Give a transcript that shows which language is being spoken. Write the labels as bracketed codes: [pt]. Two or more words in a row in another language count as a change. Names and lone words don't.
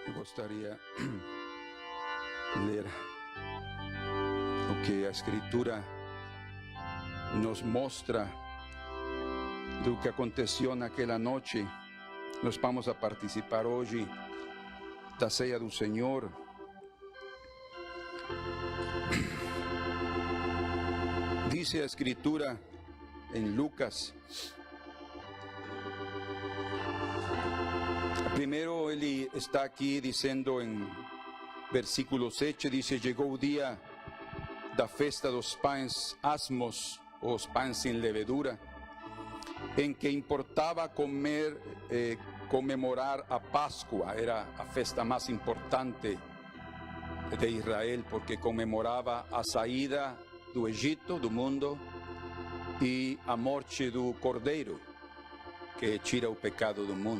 [es] gustaría leer lo que la Escritura nos muestra de lo que aconteció en aquella noche. [pt] Nós vamos a participar hoje da ceia do Senhor. [es] Dice a Escritura en Lucas. [pt] Primero ele está aqui dizendo em versículo 7, [es] dice: llegó [pt] o dia da festa dos pães asmos, os pães sem levedura, em que importava comemorar a Páscoa. Era a festa mais importante de Israel, porque comemorava a saída do Egito, do mundo, e a morte do Cordeiro, que tira o pecado do mundo.